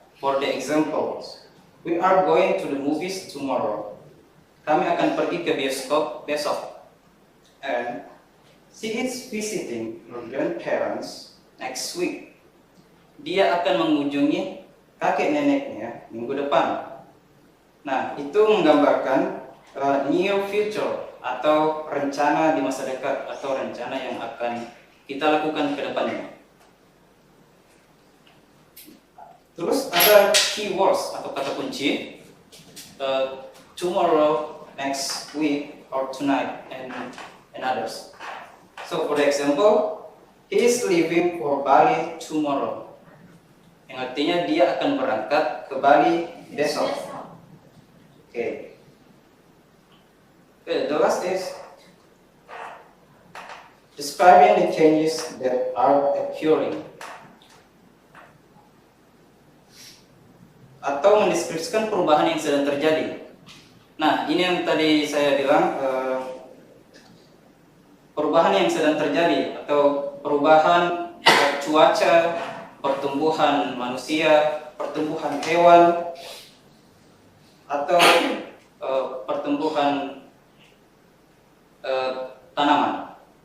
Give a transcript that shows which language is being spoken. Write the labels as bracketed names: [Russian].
[English] For the examples, we are going to the movies tomorrow. [Indonesian] Kami akan pergi ke bioskop besok. [English] And she is visiting her grandparents next week. [Indonesian] Dia akan mengunjungi kakek neneknya minggu depan. Nah, itu menggambarkan near future atau rencana di masa dekat atau rencana yang akan kita lakukan ke depannya. Terus ada keywords atau kata kunci. [English] Tomorrow, next week, or tonight, and others. So for example, he is leaving for Bali tomorrow. [Indonesian] Yang artinya dia akan berangkat ke Bali besok. [English] Okay. Okay, the last is describing the changes that are occurring. [Indonesian] Atau mendeskripsikan perubahan yang sedang terjadi. Nah, ini yang tadi saya bilang, perubahan yang sedang terjadi atau perubahan cuaca, pertumbuhan manusia, pertumbuhan hewan, atau pertumbuhan tanaman.